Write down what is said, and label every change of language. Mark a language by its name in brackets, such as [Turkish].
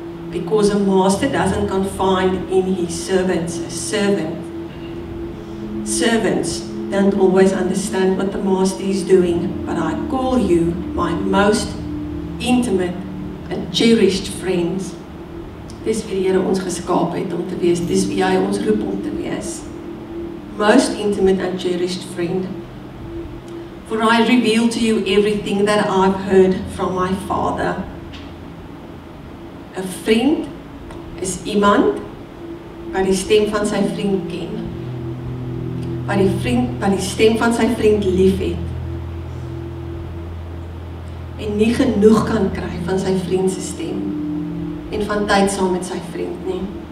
[English] because a master doesn't confide in his servants. Servants don't always understand what the master is doing, but I call you my most intimate and cherished friends. [Afrikaans] Dis wie die Here ons geskaap het om te wees, dis wie hy ons roep om te wees. [English] Most intimate and cherished friend. For I reveal to you everything that I've heard from my Father. [Afrikaans] 'n Vriend is iemand wat die stem van sy vriend ken. Wat die stem van sy vriend lief het. En nie genoeg kan kry van sy vriend se stem. En van tyd saam met sy vriend nie.